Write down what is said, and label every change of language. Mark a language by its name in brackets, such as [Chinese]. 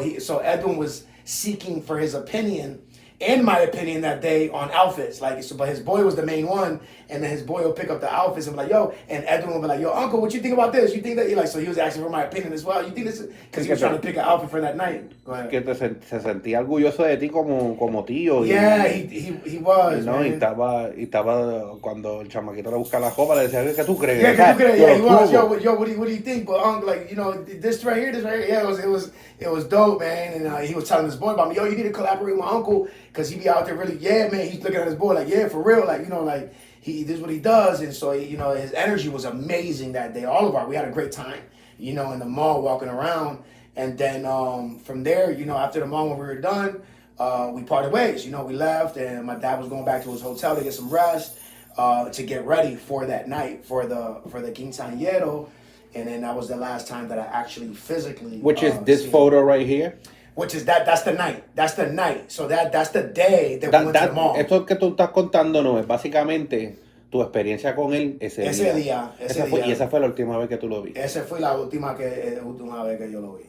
[English] So Edwin was seeking for his opinion and my opinion that day on outfits. But his boy was the main one, and then his boy will pick up the outfits and be like, yo, and Edwin will be like, yo, uncle, what you think about this? You think that, so he was asking for my opinion as well. You think this, because he was trying to pick an outfit for that night. Go ahead. [Spanish] Que se sentía orgulloso de ti como tío. [English] Yeah, he was, man. [Spanish] Y estaba cuando el chamaquito le buscaba la ropa, le decía, ¿qué tú crees? Yeah, ¿qué tú crees? [English] Yeah, he was, yo, what do you think? But uncle, this right here, yeah, it was dope, man. And he was telling his boy about me, yo, you need to collaborate with my uncle, because he be out there really, yeah, man. He's looking at his boy like, yeah, for real, this is what he does. And so, his energy was amazing that day. We had a great time, in the mall walking around. And then from there, after the mall, when we were done, we parted ways. We left, and my dad was going back to his hotel to get some rest, to get ready for that night, for the quinceañero. And then that was the last time that I actually physically. Which is this photo right here? Which is that's the night. That's the night. So that's the day that we went to the mall. [Spanish] Esto que tú estás contando no es básicamente tu experiencia con él ese día. Y esa fue la última vez que tú lo viste. Esa fue la última vez que yo lo vi.